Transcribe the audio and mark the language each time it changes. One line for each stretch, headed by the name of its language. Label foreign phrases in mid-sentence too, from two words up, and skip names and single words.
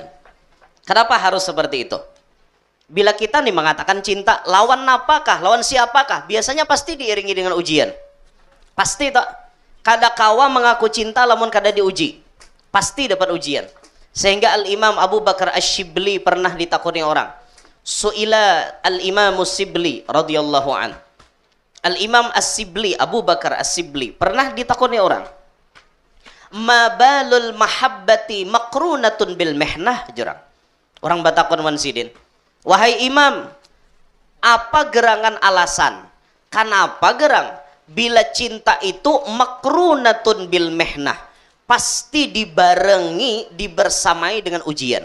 Indonesian: Kenapa harus seperti itu? Bila kita nih mengatakan cinta, lawan apakah, lawan siapakah? Biasanya pasti diiringi dengan ujian. Pasti tak.
Banjar: Kada kawa mengaku cinta lamun kada diuji.
Indonesian: Pasti dapat ujian. Sehingga Al-Imam Abu Bakar Asy-Syibli pernah ditakuni orang.
Arabic: سُئِلَ الإمام الشبلي رضي الله عن.
Indonesian: Al-Imam As-Sibli, Abu Bakar As-Sibli pernah ditakuni orang.
Arabic: ما بال المحبة مقرونة بالمحنة jurang.
Banjar: Orang batakon mansidin.
Indonesian: Wahai Imam, apa gerangan alasan? Kenapa gerang? Bila cinta itu
Arabic: مقرونة بالمحنة,
Indonesian: pasti dibarengi, dibersamai dengan ujian.